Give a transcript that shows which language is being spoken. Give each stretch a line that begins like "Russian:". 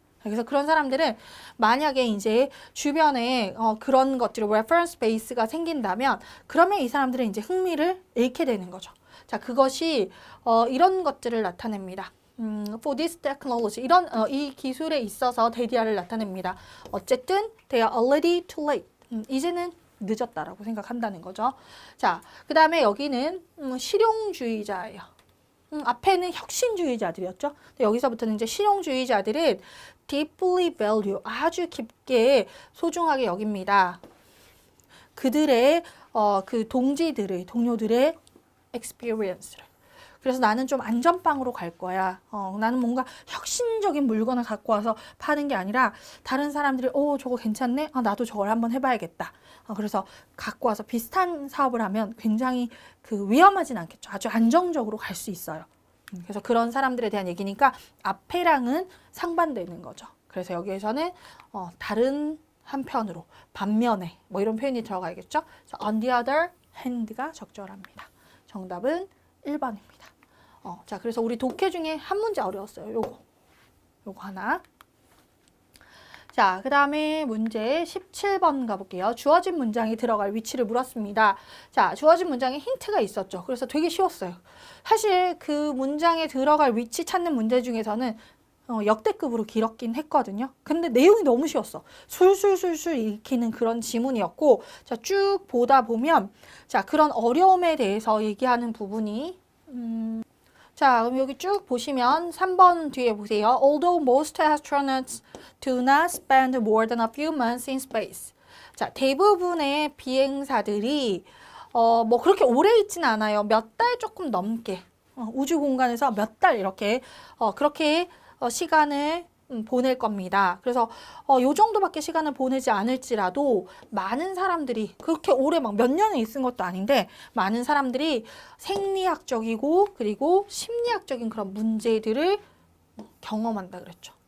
Korean: 그래서 그런 사람들은 만약에 이제 주변에 그런 것들이 reference base가 생긴다면 그러면 이 사람들은 이제 흥미를 잃게 되는 거죠. 자, 그것이 이런 것들을 나타냅니다.
English: For this technology,
Korean: 이 기술에 있어서 대디아를 나타냅니다. 어쨌든
English: they are already too late.
Korean: 이제는 늦었다라고 생각한다는 거죠. 자, 그 다음에 여기는 실용주의자예요. 앞에는 혁신주의자들이었죠. 여기서부터는 이제 실용주의자들은
English: deeply value,
Korean: 아주 깊게 소중하게 여깁니다. 그들의 그 동료들의 experience를. 그래서 나는 좀 안전빵으로 갈 거야. 나는 뭔가 혁신적인 물건을 갖고 와서 파는 게 아니라 다른 사람들이 저거 괜찮네? 나도 저걸 한번 해봐야겠다. 그래서 갖고 와서 비슷한 사업을 하면 굉장히 그 위험하진 않겠죠. 아주 안정적으로 갈 수 있어요. 그래서 그런 사람들에 대한 얘기니까 앞에랑은 상반되는 거죠. 그래서 여기에서는 다른 한편으로, 반면에 뭐 이런 표현이 들어가야겠죠.
English: on the other hand가
Korean: 적절합니다. 정답은 1번입니다. 자, 그래서 우리 독해 중에 한 문제 어려웠어요. 요거 하나. 자, 그 다음에 문제 17번 가볼게요. 주어진 문장이 들어갈 위치를 물었습니다. 자, 주어진 문장에 힌트가 있었죠. 그래서 되게 쉬웠어요. 사실 그 문장에 들어갈 위치 찾는 문제 중에서는 역대급으로 길었긴 했거든요. 근데 내용이 너무 쉬웠어. 술술술술 읽히는 그런 지문이었고, 자, 쭉 보다 보면, 자, 그런 어려움에 대해서 얘기하는 부분이, 자, 그럼 여기 쭉 보시면 3번 뒤에 보세요.
English: Although most astronauts do not spend more than a few months in space.
Korean: 자, 대부분의 비행사들이 뭐 그렇게 오래 있지는 않아요. 몇 달 조금 넘게 우주 공간에서 몇 달 이렇게 그렇게 시간을 보낼 겁니다. 그래서 요 정도밖에 시간을 보내지 않을지라도 많은 사람들이 그렇게 오래 막 몇 년을 있은 것도 아닌데 많은 사람들이 생리학적이고 그리고 심리학적인 그런 문제들을 경험한다 그랬죠.